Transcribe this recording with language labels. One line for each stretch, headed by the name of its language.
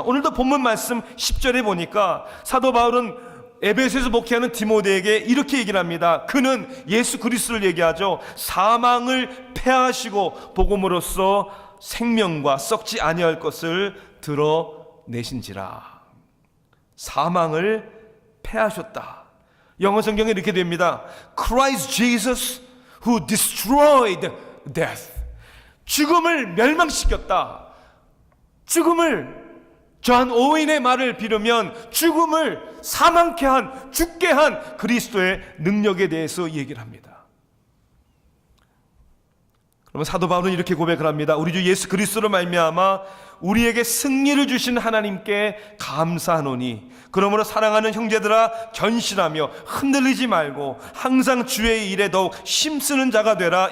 Korean: 오늘도 본문 말씀 10절에 보니까 사도 바울은 에베소에서 목회하는 디모데에게 이렇게 얘기를 합니다. 그는 예수 그리스도를 얘기하죠. 사망을 패하시고 복음으로써 생명과 썩지 아니할 것을 드러내신지라. 사망을 패하셨다. 영어 성경에 이렇게 됩니다.
English: Christ Jesus who destroyed death.
Korean: 죽음을 멸망시켰다. 죽음을 존 오웬의 말을 빌으면 죽음을 사망케 한, 죽게 한 그리스도의 능력에 대해서 얘기를 합니다. 그러면 사도 바울은 이렇게 고백을 합니다. 우리 주 예수 그리스도로 말미암아 우리에게 승리를 주신 하나님께 감사하노니 그러므로 사랑하는 형제들아 견실하며 흔들리지 말고 항상 주의 일에 더욱 힘쓰는 자가 되라.